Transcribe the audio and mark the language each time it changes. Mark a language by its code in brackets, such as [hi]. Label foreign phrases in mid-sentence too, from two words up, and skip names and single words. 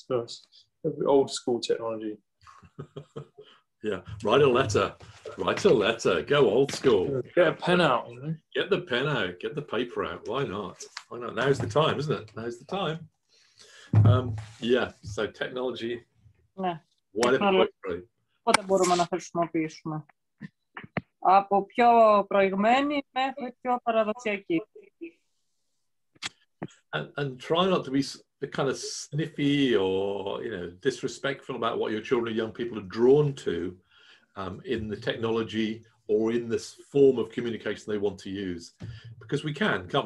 [en] Old school technology. Yeah, write a letter. Go old school. Get a pen out, you know. Get the pen out. Get the paper out. Why not? Why not? Now's the time, isn't it? Now's the time. Yeah, so technology. [el] Πότε μπορούμε να χρησιμοποιήσουμε. Από πιο προηγμένη μέχρι πιο παραδοσιακή. [en] And try not to be kind of sniffy or, you know, disrespectful about what your children or young people are drawn to in the technology or in this form of communication they want to use. Because we can't we?